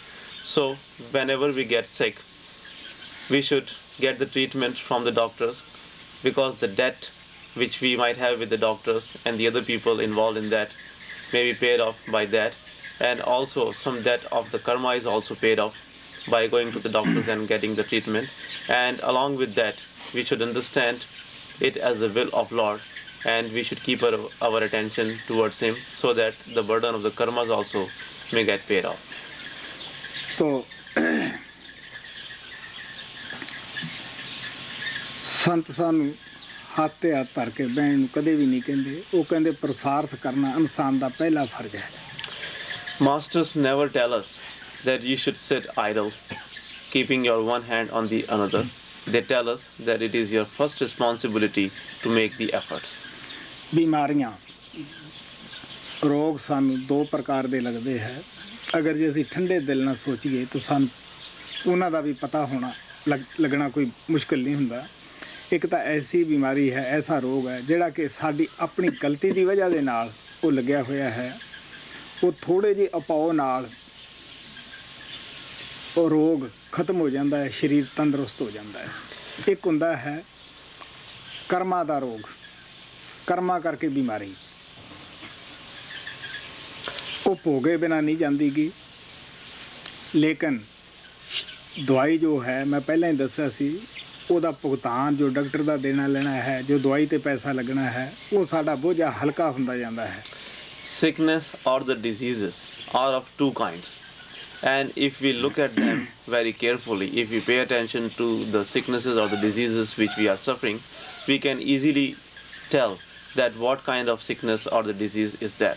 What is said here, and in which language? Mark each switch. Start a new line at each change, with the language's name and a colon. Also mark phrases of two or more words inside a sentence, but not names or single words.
English: So whenever we get sick, we should get the treatment from the doctors, because the debt which we might have with the doctors and the other people involved in that may be paid off by that, and also some debt of the karma is also paid off by going to the doctors and getting the treatment. And along with that, we should understand it as the will of Lord, and we should keep our attention towards him, so that the burden of the karmas also may get paid off.
Punjabi: ਤਾਂ ਸੰਤ ਸਾਨੂੰ ਹੱਥ ਤੇ ਹੱਥ ਧਰ ਕੇ ਬਹਿਣ ਨੂੰ ਕਦੇ ਵੀ ਨਹੀਂ ਕਹਿੰਦੇ, ਉਹ ਕਹਿੰਦੇ ਪੁਰਸ਼ਾਰਥ ਕਰਨਾ ਇਨਸਾਨ ਦਾ ਪਹਿਲਾ ਫ਼ਰਜ਼ ਹੈ.
English: Masters never tell us that you should sit idle, keeping your one hand on the another. They tell us that it is your first responsibility to make the efforts.
Punjabi: ਬੀਮਾਰੀਆਂ ਰੋਗ ਸਾਨੂੰ ਦੋ ਪ੍ਰਕਾਰ ਦੇ ਲੱਗਦੇ ਹੈ. ਅਗਰ ਜੇ ਅਸੀਂ ਠੰਡੇ ਦਿਲ ਨਾਲ ਸੋਚੀਏ ਤਾਂ ਸਾਨੂੰ ਉਨ੍ਹਾਂ ਦਾ ਵੀ ਪਤਾ ਹੋਣਾ ਲੱਗਣਾ ਕੋਈ ਮੁਸ਼ਕਿਲ ਨਹੀਂ ਹੁੰਦਾ. ਇੱਕ ਤਾਂ ਐਸੀ ਬੀਮਾਰੀ ਹੈ, ਐਸਾ ਰੋਗ ਹੈ ਜਿਹੜਾ ਕਿ ਸਾਡੀ ਆਪਣੀ ਗਲਤੀ ਦੀ ਵਜ੍ਹਾ ਦੇ ਨਾਲ ਉਹ ਲੱਗਿਆ ਹੋਇਆ ਹੈ. ਉਹ ਥੋੜ੍ਹੇ ਜੇ ਉਪਾਅ ਨਾਲ ਉਹ ਰੋਗ ਖ਼ਤਮ ਹੋ ਜਾਤਾ ਹੈ, ਸਰੀਰ ਤੰਦਰੁਸਤ ਹੋ ਜਾਤਾ ਹੈ. ਇੱਕ ਹੁੰਦਾ ਹੈ ਕਰਮਾਂ ਦਾ ਰੋਗ, ਕਰਮਾਂ ਕਰਕੇ ਬੀਮਾਰੀ, ਉਹ ਭੋਗੇ ਬਿਨਾਂ ਨਹੀਂ ਜਾਂਦੀ ਗੀ. ਲੇਕਿਨ ਦਵਾਈ ਜੋ ਹੈ ਮੈਂ ਪਹਿਲਾਂ ਹੀ ਦੱਸਿਆ ਸੀ, ਉਹਦਾ ਭੁਗਤਾਨ ਜੋ ਡਾਕਟਰ ਦਾ ਦੇਣਾ ਲੈਣਾ ਹੈ, ਜੋ ਦਵਾਈ ਤੇ ਪੈਸਾ ਲੱਗਣਾ ਹੈ, ਉਹ ਸਾਡਾ ਬੋਝਾ ਹਲਕਾ ਹੁੰਦਾ ਜਾਂਦਾ ਹੈ.
English: Sickness or the diseases are of two kinds, and if we look at them very carefully, if we pay attention to the sicknesses or the diseases which we are suffering, we can easily tell that what kind of sickness or the disease is that.